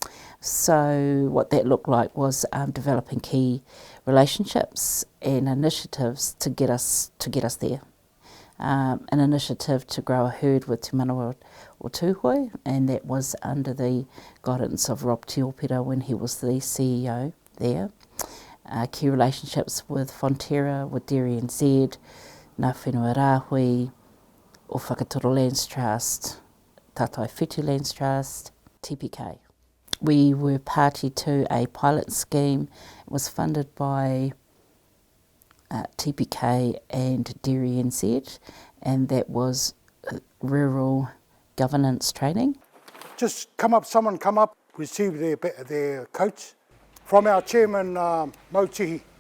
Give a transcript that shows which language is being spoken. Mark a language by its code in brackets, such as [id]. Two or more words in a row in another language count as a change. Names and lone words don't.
[en] So what that looked like was developing key relationships and initiatives to get us there. An initiative to grow a herd with Te Manawa o Tūhoi, and that was under the guidance of Rob Tiopera when he was the CEO there. Key relationships with Fonterra, with Dairy NZ, Ngā Whenua Rāhui, o Whakatoro Lands Trust, Tātai Whitu Lands Trust, TPK. We were party to a pilot scheme. It was funded by TPK and Dairy NZ, and that was rural governance training. Just someone come up, receive their coach from our chairman, Mautihi.